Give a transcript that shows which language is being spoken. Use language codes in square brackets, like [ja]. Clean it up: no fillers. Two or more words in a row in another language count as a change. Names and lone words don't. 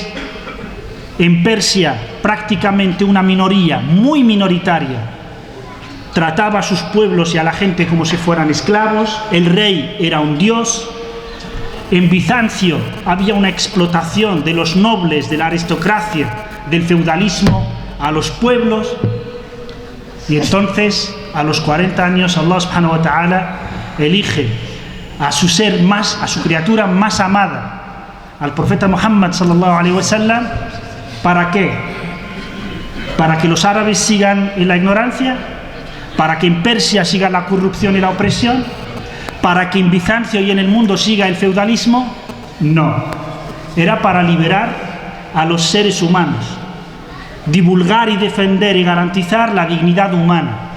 [es] En Persia, prácticamente una minoría, muy minoritaria, trataba a sus pueblos y a la gente como si fueran esclavos. El rey era un dios. En Bizancio había una explotación de los nobles, de la aristocracia, del feudalismo a los pueblos. Y entonces, a los 40 años, [ar] الله سبحانه وتعالى [es] elige a su ser más, a su criatura más amada, al profeta Muhammad [ar] صلى الله عليه وسلم. [es] ¿Para qué? ¿Para que los árabes sigan en la ignorancia? ¿Para que en Persia siga la corrupción y la opresión? ¿Para que en Bizancio y en el mundo siga el feudalismo? No. Era para liberar a los seres humanos, divulgar y defender y garantizar la dignidad humana.